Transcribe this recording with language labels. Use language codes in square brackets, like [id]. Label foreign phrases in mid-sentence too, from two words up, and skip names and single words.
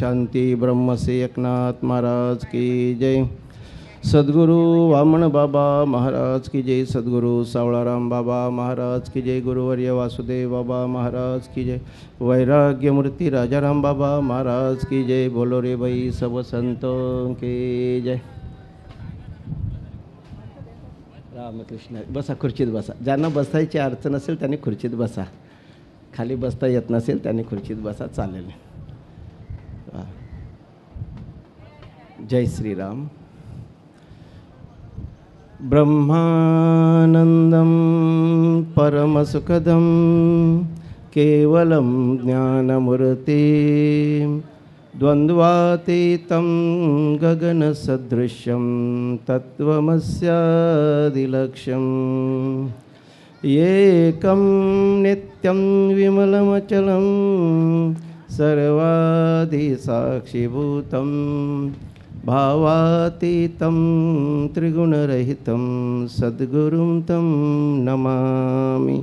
[hi] शांती ब्रह्मसे एकनाथ महाराज की जय. सद्गुरु वामन बाबा महाराज की जय. सद्गुरु सावळाराम बाबा महाराज की जय. गुरुवर्य वासुदेव बाबा महाराज की जय. वैराग्य मूर्ती राजाराम बाबा महाराज की जय. बोलो रे बाई सब संतों के जय. [mr] रामकृष्ण. बसा, खुर्चीत बसा. ज्यांना बसायची अडचण असेल त्यांनी खुर्चीत बसा. खाली बसता येत नसेल त्यांनी खुर्चीत बसा, चालेल. [hi] जय श्रीराम. [sa] ब्रह्मानंदं परमसुखदं केवलं ज्ञानमूर्ति, द्वन्द्वातीतं गगनसदृशं तत्त्वमस्यादिलक्ष्यम्, एकं नित्यं विमलमचलं सर्वादिसाक्षिभूतं, भावातीतं त्रिगुणरहितं सद्गुरुं तं नमामि.